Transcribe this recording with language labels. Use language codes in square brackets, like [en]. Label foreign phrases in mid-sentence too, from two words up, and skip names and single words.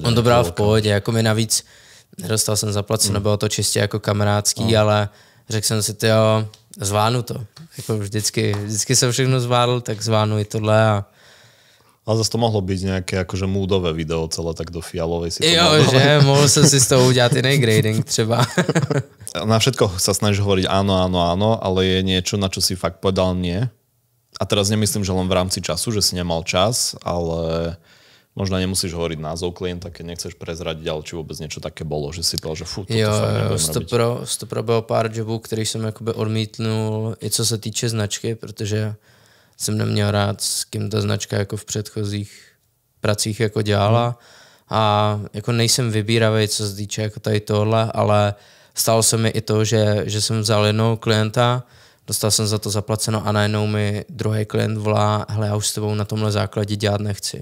[cs] On to bral v pohodě, jako mi navíc nedostal jsem zaplaceno, bylo to čistě jako kamarádský, ale řekl jsem si, tyjo, zvládnu to. Jako vždycky jsem všechno zvládl, tak zvládnu i tohle a... [sk] Ale zase to mohlo být nějaké akože moodové video celé tak do fialovej si to [cs] jo, že mohl jsem si z toho udělat jiný grading třeba. [sk] Na všetko sa snažíš hovoriť áno, ale je niečo, na čo si fakt povedal nie. A teraz nemyslím, že len v rámci času, že si nemal čas, ale možno nemusíš hovoriť názov klienta, keď nechceš prezradiť, ale či vôbec niečo také bolo, že si povedal, že fú, toto fakt nebudem robiť. [cs] 100% bylo pár jobů, který jsem jakoby odmítnul, i co se týče značky, protože jsem neměl rád, s kým ta značka jako v předchozích pracích jako dělala. A jako nejsem vybíravý, co se týče jako tady tohle, ale stalo se mi i to, že jsem vzal jednoho klienta, dostal jsem za to zaplaceno a najednou mi druhý klient volá, hele, já už s tebou na tomhle základě dělat nechci.